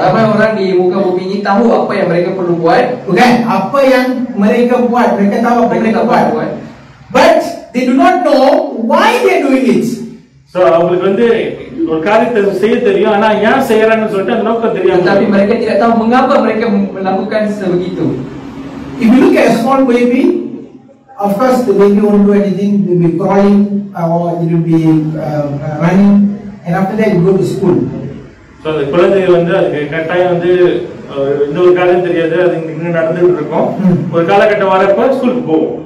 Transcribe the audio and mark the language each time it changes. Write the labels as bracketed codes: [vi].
[ms] Ramai orang di muka bumi ini tahu apa yang mereka perlu buat. Okay, apa yang mereka buat, mereka tahu apa mereka buat. [en] But they do not know why they are doing it. [ta] So அவங்களுக்கு வந்து ஒரு காரியத்தை செய்ய தெரியும், ஆனா ஏன் செய்யறாங்கன்னு சொல்லிட்டு அந்த நோக்கம் தெரியாது. [ms] Tapi mereka tidak tahu mengapa mereka melakukan sebegitu. [en] If you look at a small baby, of course the baby won't do anything. It will be crawling or it will be running, and after that you go to school. [ta] So அந்த குழந்தை வந்து அதுக்கு கட்டாயம் வந்து இந்த ஒரு காரியம் தெரியாது, அது இங்க நடந்துட்டு இருக்கும். ஒரு காலகட்டம் வரப்ப ஸ்கூலுக்கு போகும்.